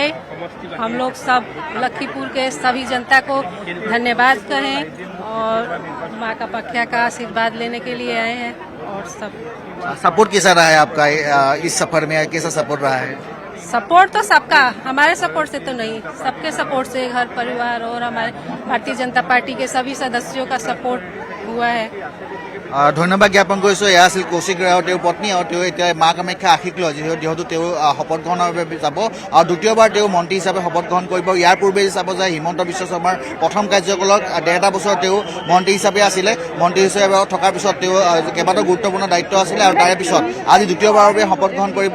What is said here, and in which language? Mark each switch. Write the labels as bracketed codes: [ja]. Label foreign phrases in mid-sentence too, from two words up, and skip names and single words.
[hi] हम लोग सब लखीपुर के सभी जनता को धन्यवाद कहें और माँ का पख्या का आशीर्वाद लेने के लिए आए हैं। और सब सपोर्ट कैसा रहा है आपका इस सफर में? कैसा सपोर्ट रहा है? सपोर्ट तो सबका, हमारे सपोर्ट से तो नहीं, सबके सपोर्ट से, घर परिवार और हमारे भारतीय जनता पार्टी के सभी सदस्यों का सपोर्ट हुआ है। [as] ধন্যবাদ জ্ঞাপন কৰিছোঁ। এয়া আছিল কৌশিক ৰাও, তেওঁৰ পত্নী, আৰু তেওঁ এতিয়া মা কামাখ্যা আশীষ লয়, যিহেতু তেওঁ শপত গ্ৰহণৰ বাবে যাব আৰু দ্বিতীয়বাৰ তেওঁ মন্ত্ৰী হিচাপে শপত গ্ৰহণ কৰিব। ইয়াৰ পূৰ্বে চাব যায় হিমন্ত বিশ্ব শৰ্মাৰ প্ৰথম কাৰ্যকালত 1.5 বছৰ তেওঁ মন্ত্ৰী হিচাপে আছিলে। মন্ত্ৰী হিচাপে থকাৰ পিছত তেওঁ কেইবাটাও গুৰুত্বপূৰ্ণ দায়িত্ব আছিলে আৰু তাৰে পিছত আজি দ্বিতীয়বাৰৰ বাবে শপত গ্ৰহণ কৰিব।